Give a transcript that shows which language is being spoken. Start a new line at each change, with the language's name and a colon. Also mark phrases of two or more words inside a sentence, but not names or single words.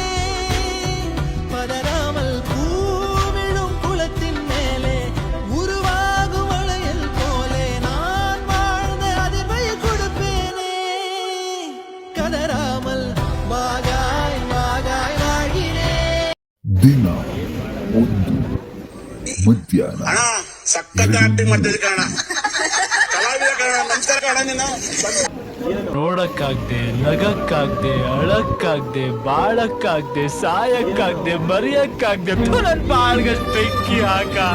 Tamil: பதறாமல் பூவிழும் குளத்தின் மேலே உருவாகும் வளையல் போலே நான் வாழ்ந்த அதிர்வை கொடுப்பேனே. கதறாமல் வாகாய் வாகாய் வாழ்கிறேன்.
Kannada: ದಿನ 1 ಮಧ್ಯಾಹ್ನ. ನೋಡಕ್ಕಾಗ್ದೆ ನಗಕ್ಕಾಗ್ದೆ ಅಳಕ್ಕಾಗ್ದೆ ಬಾಳಕ್ಕಾಗ್ದೆ ಸಾಯಕ್ಕಾಗ್ದೆ ಮರಿಯಕ್ಕಾಗ್ದೆ ನನ್ ಬಾಳ್ಗಷ್ಟು ಬೆಂಕಿ ಹಾಕ.